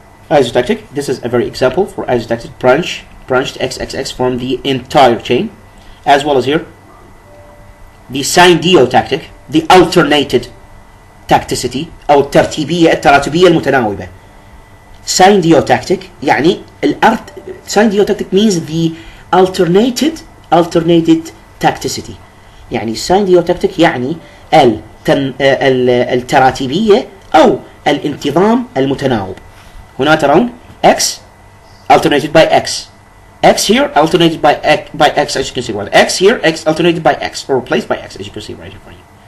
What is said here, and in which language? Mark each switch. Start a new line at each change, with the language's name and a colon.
English: Isotactic, this is a very example for isotactic branched XXX from the entire chain, as well as here the syndiotactic, the alternated tacticity
Arabic: أو التراتبية المتناوبة.
English: Syndiotactic يعني syndiotactic means the alternated tacticity.
Arabic: يعني syndiotic يعني التراتبية أو الانتظام المتناوب. هنا ترون
English: X alternated by X, X here alternated by X, as you can see right. X here, X alternated by X, or replaced by X, as you can see right here for you.